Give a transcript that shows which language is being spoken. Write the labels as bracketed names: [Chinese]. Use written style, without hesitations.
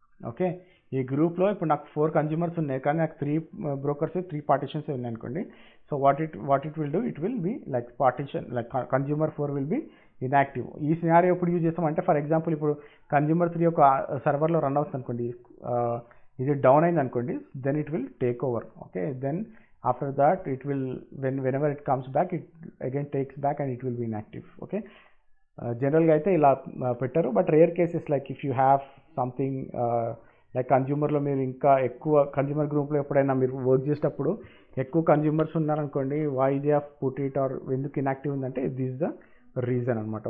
[Telugu] Okay, ఈ గ్రూప్లో ఇప్పుడు నాకు 4 కన్జ్యూమర్స్ ఉన్నాయి, కానీ నాకు 3 బ్రోకర్స్ 3 పార్టిషన్స్ ఉన్నాయి అనుకోండి. [English] So what it will do, it will be like partition, like consumer 4 will be inactive. [Telugu] ఈ సినారియో ఎప్పుడు యూజ్ చేస్తామంటే, ఫర్ ఎగ్జాంపుల్ ఇప్పుడు కన్జ్యూమర్ 3 ఒక సర్వర్లో రన్ అవుతుంది అనుకోండి, ఇది డౌన్ అయింది అనుకోండి, [English] Then it will take over. Okay, then after that it will whenever it comes back, it again takes back and it will be inactive. [Telugu] Okay, జనరల్గా అయితే ఇలా పెట్టారు, [English] but rare cases like if you have something like [Telugu] కన్జ్యూమర్లో మీరు ఇంకా ఎక్కువ consumer గ్రూప్లో ఎప్పుడైనా మీరు వర్క్ చేసేటప్పుడు ఎక్కువ కన్జ్యూమర్స్ ఉన్నారనుకోండి, [English] why they have put it [Telugu] or ఎందుకు ఇన్యాక్టివ్ ఉందంటే దిస్ ద రీజన్ అనమాట.